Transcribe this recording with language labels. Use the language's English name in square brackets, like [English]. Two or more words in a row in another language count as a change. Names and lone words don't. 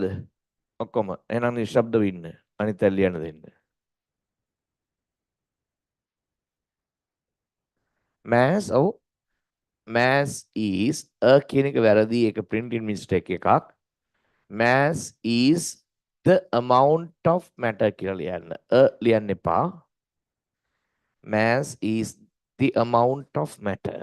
[Sinhala] ඔක්කොම. එහෙනම් නිශ්ශබ්දව ඉන්න. අනිත් අය ලියන්න දෙන්න. [English] Mass mass is a [Sinhala] කියන එක වැරදි, ඒක [English] printing mistake [Sinhala] එකක්. [English] Mass is the amount of matter [Sinhala] කියලා ලියන්න. ලියන්න එපා. [English] Mass is the amount of matter.